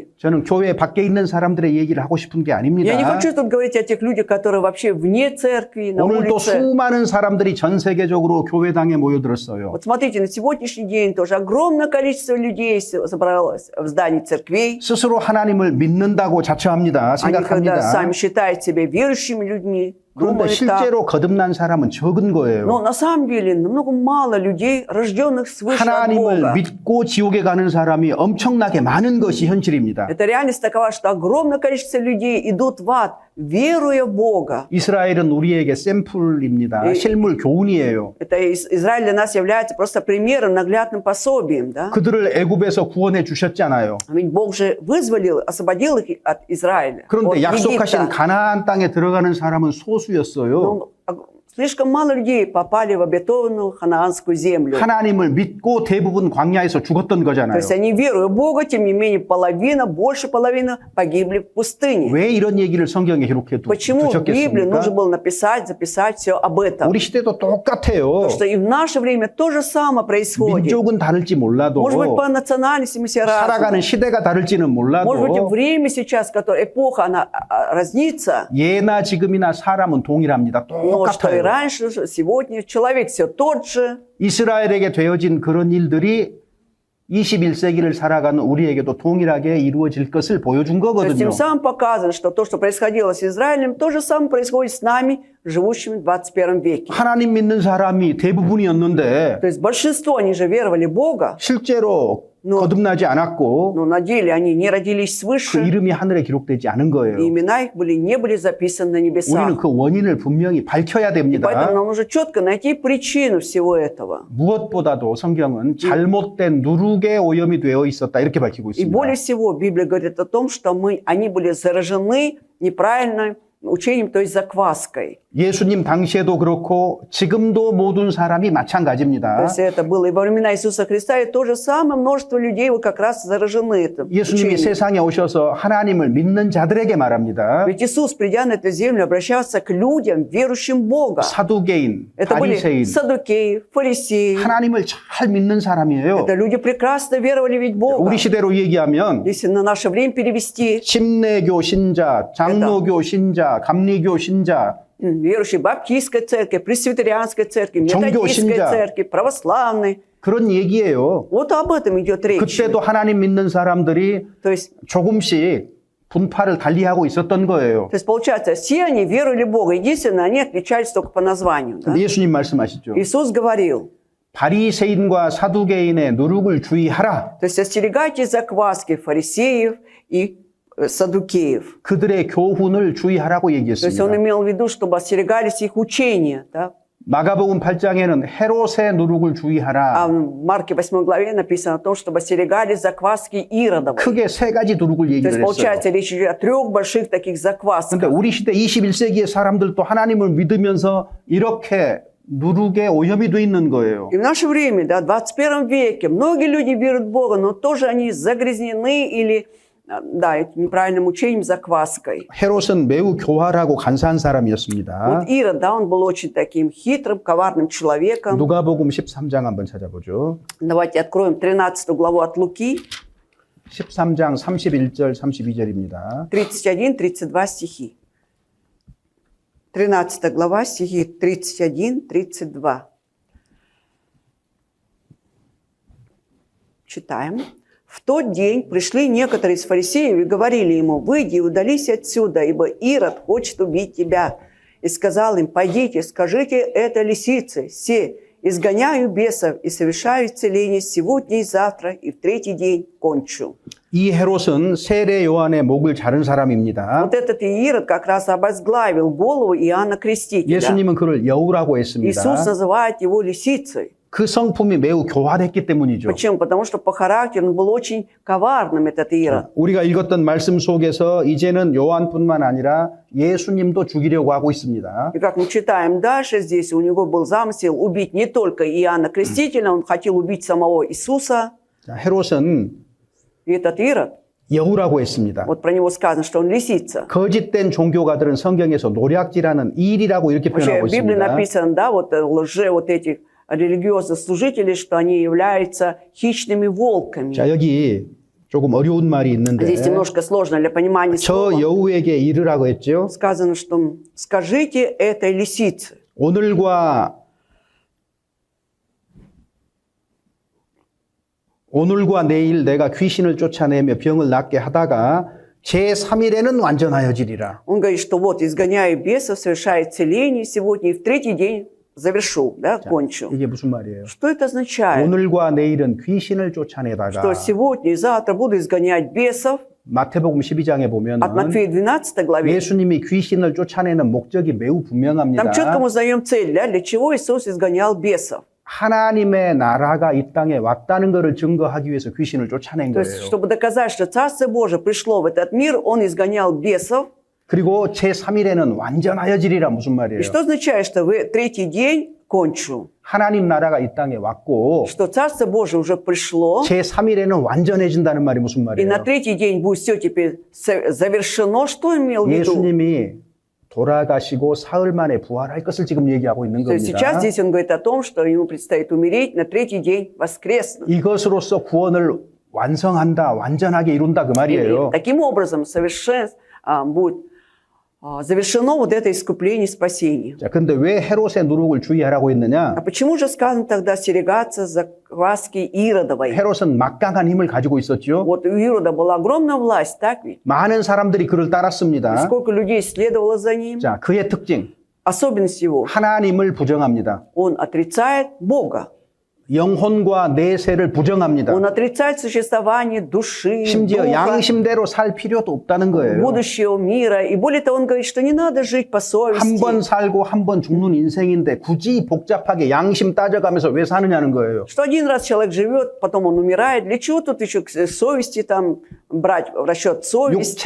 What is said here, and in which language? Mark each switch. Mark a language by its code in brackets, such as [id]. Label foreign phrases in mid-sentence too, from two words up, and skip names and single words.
[ko] 저는 교회 밖에 있는 사람들의 얘기를 하고 싶은 게 [ru] Я не [ko] 아닙니다. [ru] хочу тут говорить о тех людях, которые вообще вне церкви, на [ko] 오늘도 [ru] улице. [ko] 수많은 사람들이 전 세계적으로 교회당에 모여들었어요. [ru] Вот смотрите, на сегодняшний день тоже огромное количество людей собралось в здании церквей. [ko] 스스로 하나님을 믿는다고 자처합니다. [ru] Они когда [ko] 생각합니다. [ru] сами считают себя верующими людьми, [ko] 그런데 [ru] думают так. [ko] 실제로 거듭난 사람은 적은 거예요. [ru] Но на самом деле намного мало людей, рожденных свыше от [ko] 하나님을 [ru] Бога. [ko] 믿고 지옥에 가는 사람이 엄청나게 많은 것이 현실입니다. [ru] Это реальность такова, что огромное количество людей идут в ад, веруя в Бога. [ko] 이스라엘은 우리에게 샘플입니다. 이- 실물 교훈이에요. [ru] Это Израиль для нас является просто примером, наглядным пособием. Да? [ko] 그들을 애굽에서 구원해 주셨잖아요. [ru] Ведь Бог же вызволил, освободил их от Израиля, от [ko] 그런데 약속하신 [ru] Египта. [ko] 가나안 땅에 들어가는 사람은 소수였어요. [ru] Но слишком мало людей попали в обетованную ханаанскую землю. [ko] 하나님을 믿고 대부분 광야에서 죽었던 [ru] То [ko] 거잖아요. [ru] есть они веруют в Бога, тем не менее больше половины погибли в пустыне. [ko] 왜 이런 얘기를 성경에 기록해 [ru] Почему в Библии нужно [ko] 두셨겠습니까? [ru] было записать все об этом? [ko] 우리 시대도 똑같아요. [ru] Потому что и в наше время то же самое происходит. [ko] 민족은 다를지 몰라도 [ru] Может быть, по национальности мы все [ko] 살아가는 [ru] разные. [ko] 시대가 다를지는 [ru] Может быть, и [ko] 몰라도 [ru] время сейчас, которое эпоха, она разнится. [ko] 예나 지금이나 사람은 동일합니다. [ru] Но что и [ko] 똑같아요. [ru] раньше, что сегодня человек все тот же. [ko] 이스라엘에게 되어진 그런 일들이 21세기를 살아가는 우리에게도 동일하게 이루어질 것을 보여준 [ru] То есть [ko] 거거든요. [ru] тем самым показано, что то, что происходило с Израилем, то же самое происходит с нами, живущими в 21 веке. [ko] 하나님 믿는 사람이 대부분이었는데 [ru] То есть большинство, они же веровали в Бога, [ko] 실제로 [ru] Но- [ko] 거듭나지 않았고 [ru] но на деле они не родились [ko] 그 [ru] свыше, [ko] 이름이 하늘에 기록되지 않은 거예요. [ru] и имена их не были записаны на [ko] 우리는 [ru] небесах. [ko] 그 원인을 분명히 밝혀야 [ru] Поэтому [ko] 됩니다. [ru] нам нужно четко найти причину всего этого. [ko] 무엇보다도 성경은 잘못된 누룩의 오염이 되어 있었다 이렇게 밝히고 [ru] И [ko] 있습니다. [ru] более всего Библия говорит о том, что они были заражены неправильным учением, то есть закваской. [ko] 예수님 당시에도 그렇고 지금도 모든 사람이 [ru] То [ko] 마찬가지입니다. [ru] есть это было и во времена Иисуса Христа, и то же самое множество людей вот как раз заражены этим [ko] 예수님이 [ru] учением. [ko] 세상에 오셔서 하나님을 믿는 자들에게 말합니다. [ru] Ведь Иисус, придя на эту землю, обращался к людям, верующим в Бога. [ko] 사두개인, [ru] Это были [ko] 바리새인, [ru] саддукеи, фарисеи. [ko] 하나님을 잘 믿는 사람이에요. [ru] Это люди прекрасно веровали ведь в Бога. [ko] 우리 시대로 얘기하면 [ru] Если на наше время перевести, [ko] 침례교 신자, 장로교 신자, 감리교 신자, [ru] верующие в баптистской церкви, пресвитерианской церкви, [ko] 종교 [ru] методистской [ko] 신자. [ru] церкви, православной. [ko] 그런 얘기예요. [ru] Вот об этом идет речь. [ko] 그때도 하나님 믿는 사람들이 [ru] То есть, [ko] 조금씩 분파를 달리하고 있었던 거예요. [ru] получается, все они веровали в Бога. Единственное, они отличались только по названию. Да? [ko] 근데 예수님 말씀하시죠. [ru] Иисус говорил, [ko] 바리새인과 사두개인의 누룩을 주의하라. [ru] то есть остерегайтесь закваски фарисеев и саддукеев. [ko] 그들의 교훈을 주의하라고 [ru] То есть он [ko] 얘기했습니다. [ru] имел в виду, чтобы остерегались их учения. Да? [ko] 마가복음 8장에는 헤롯의 누룩을 [ru] А [ko] 주의하라. [ru] в Марке 8 главе написано о том, чтобы остерегались закваски Иродовой. [ko] 크게 세 가지 누룩을 [ru] То есть, [ko] 얘기를 했어요. [ru] получается, речь идет о 3 больших таких [ko] 근데 [ru] заквасках. [ko] 우리 시대 21세기의 사람들도 하나님을 믿으면서 이렇게 누룩에 오염이 돼 있는 거예요. [ru] И в наше время, да, в 21 веке, многие люди верят в Бога, но тоже они загрязнены или, да, этим неправильным учением, закваской. [ko] 헤롯은 매우 교활하고 간사한 [ru] Вот [ko] 사람이었습니다. [ru] Ирод, да, он был очень таким хитрым, коварным человеком. [ko] 누가복음 13장 한번 찾아보죠. [ru] Давайте откроем 13 главу от Луки, [ko] 13장 31절 32절입니다. [ru] 31-32 стихи. 13 глава, стихи 31-32. Читаем. В В тот день пришли некоторые из фарисеев и говорили ему: «Выйди и удались отсюда, ибо Ирод хочет убить тебя». И сказал им: «Пойдите, скажите это лисице, се, изгоняю бесов и совершаю исцеление сегодня и завтра, и в третий день кончу». [ko] 이 헤롯은 세례 요한의 목을 자른 사람입니다. [ru] Вот этот Ирод как раз обозглавил голову Иоанна Крестителя. [ko] 예수님은 그를 여우라고 했습니다. [ru] Иисус называет его лисицей. [ko] 그 성품이 매우 교활했기 때문이죠. [ru] Почему? Потому что по характеру он был очень коварным, этот Ирод. [ko] 우리가 읽었던 말씀 속에서 이제는 요한뿐만 아니라 예수님도 죽이려고 하고 있습니다. [ru] И как мы читаем дальше, здесь у него был замысел убить не только Иоанна Крестителя, он хотел убить самого Иисуса. [ko] 자, 헤롯은 [ru] И этот Ирод, [ko] 여우라고 했습니다. [ru] вот про него сказано, что он лисица. [ko] 거짓된 종교가들은 성경에서 노략질하는 일이라고 이렇게 [ru] Вообще [ko] 표현하고 [ru] в Библии [ko] 있습니다. [ru] написано, да, вот вот этих религиозных служителей, что они являются хищными волками. [ko] 자, 여기 조금 어려운 말이 있는데 [ru] Здесь немножко сложно для понимания [ko] 저 [ru] слова. [ko] 여우에게 이르라고 했죠. [ru] Сказано, что скажите этой лисице. [ko] 오늘과 내일 내가 귀신을 쫓아내며 병을 낫게 하다가 제3일에는 완전하여지리라. [ru] Он говорит, что вот изгоняю бесов, совершаю исцеление сегодня и в третий день завершу, да, кончу. [ko] 이게 무슨 말이에요? [ru] Что это означает? [ko] 오늘과 내일은 귀신을 [ru] Что [ko] 쫓아내다가 [ru] сегодня и завтра буду изгонять бесов. [ko] 마태복음 12장에 보면 [ru] От Матфея 12 главе. [ko] 예수님이 귀신을 쫓아내는 목적이 매우 분명합니다. [ru] Там четко мы узнаем цель, да, для чего Иисус изгонял бесов. [ko] 하나님의 나라가 이 땅에 왔다는 것을 증거하기 위해서 귀신을 쫓아낸 [ru] То есть, [ko] 거예요. [ru] чтобы доказать, что Царство Божие пришло в этот мир, Он изгонял бесов. [ko] 그리고 제3일에는 완전하여지리라 무슨 말이에요? [ru] И что означает, что в третий день кончу? [ko] 하나님 나라가 이 땅에 왔고 [ru] Что Царство Божие уже пришло, [ko] 제3일에는 완전해진다는 말이 무슨 [ru] и на [ko] 말이에요? [ru] третий день будет все теперь завершено. Что имел в виду? [ko] 예수님이 돌아가시고 사흘 만에 부활할 것을 지금 얘기하고 있는 [ru] То есть сейчас [ko] 겁니다. [ru] здесь он говорит о том, что ему предстоит умереть, на третий день воскреснуть. [ko] 이것으로서 구원을 완성한다, 완전하게 이룬다 그 [ru] И [ko] 말이에요. [ru] таким образом будет завершено вот это искупление и спасение. [ko] 자, 근데 왜 헤롯의 누룩을 주의하라고 했느냐? [ru] А почему же сказано тогда остерегаться закваски Иродовой? [ko] 헤롯은 막강한 힘을 가지고 있었죠. [ru] Вот у Ирода была огромная власть, так ведь? [ko] 많은 사람들이 그를 따랐습니다. [ru] Сколько людей следовало за ним? [ko] 자, 그의 특징, [ru] Особенность его, [ko] 하나님을 부정합니다. [ru] он отрицает Бога. [ko] 영혼과 내세를 부정합니다. [ru] Он отрицает существование души, [ko] 심지어 [ru] духа, [ko] 양심대로 살 필요도 없다는 거예요. [ru] будущего мира. И более того, он говорит, что не надо жить по [ko] 한 번 [ru] совести. [ko] 살고 한 번 죽는 인생인데 굳이 복잡하게 양심 따져가면서 왜 사느냐는 거예요. [ru] Что один раз человек живет, потом он умирает. Для чего тут еще к совести там брать в расчет совесть?